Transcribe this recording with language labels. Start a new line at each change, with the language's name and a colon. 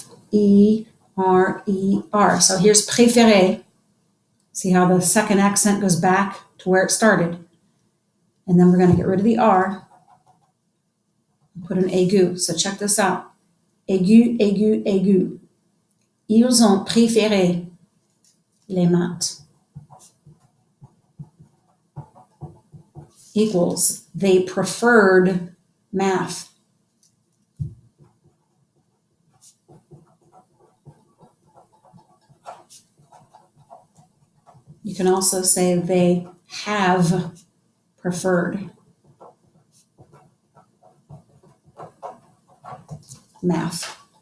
English: E-F-E-R-E-R. So here's préféré. See how the second accent goes back to where it started. And then we're going to get rid of the R and put an aigu. So check this out. Aigu, aigu, aigu.
French: Ils ont préféré les maths.
English: Equals, they preferred math. You can also say they have preferred math.